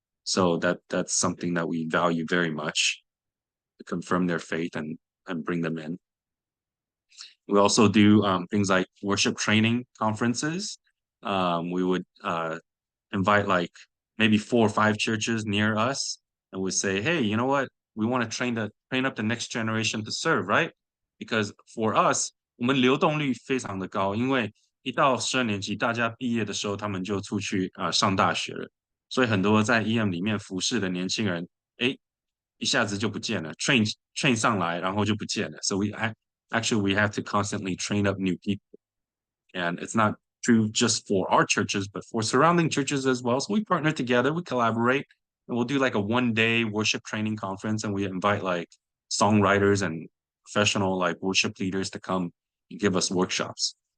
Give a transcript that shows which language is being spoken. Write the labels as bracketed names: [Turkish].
[English] So that's something that we value very much to confirm their faith and bring them in. We also do things like worship training conferences. We would invite like maybe 4 or 5 churches near us and would say, hey, you know what? We want to train up the next generation to serve, right? Because for us, [Chinese] 我们流动率非常的高，因为一到12年级，大家毕业的时候，他们就出去上大学了，所以很多在 EM 里面服侍的年轻人，哎，一下子就不见了，train 上来，然后就不见了。 [English] So actually we have to constantly train up new people, and it's not true just for our churches, but for surrounding churches as well. So we partner together, we collaborate, and we'll do like a 1 day worship training conference, and we invite like songwriters and professional like worship leaders to come and give us workshops.